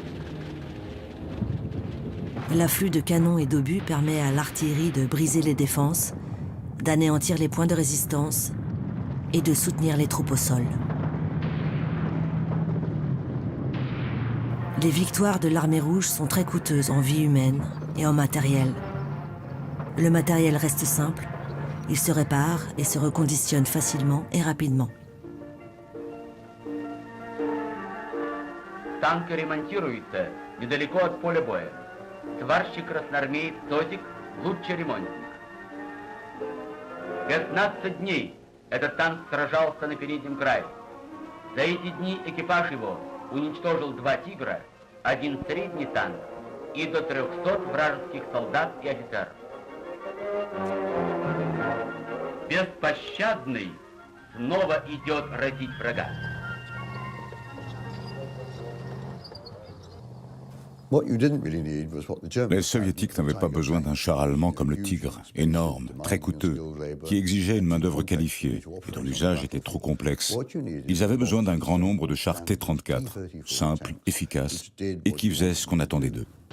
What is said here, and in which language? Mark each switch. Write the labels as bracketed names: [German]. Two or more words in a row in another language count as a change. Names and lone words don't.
[French] L'afflux de canons et d'obus permet à l'artillerie de briser les défenses, d'anéantir les points de résistance et de soutenir les troupes au sol. Les victoires de l'armée rouge sont très coûteuses en vie humaine et en matériel. Le matériel reste simple, il se répare et se reconditionne facilement et rapidement. [Russian] Танки ремонтируются недалеко от поля боя. Сварщик-красноармеец Тозик – лучший ремонтник. 15 дней этот танк сражался на переднем крае. За эти дни экипаж его уничтожил 2 «Тигра», 1 средний танк и до 300 вражеских солдат и офицеров. Беспощадный снова идет разить врага. [French] Les Soviétiques n'avaient pas besoin d'un char allemand comme le Tigre, énorme, très coûteux, qui exigeait une main-d'œuvre qualifiée et dont l'usage était trop complexe. Ils avaient besoin d'un grand nombre de chars T-34, simples, efficaces, et qui faisaient ce qu'on attendait d'eux.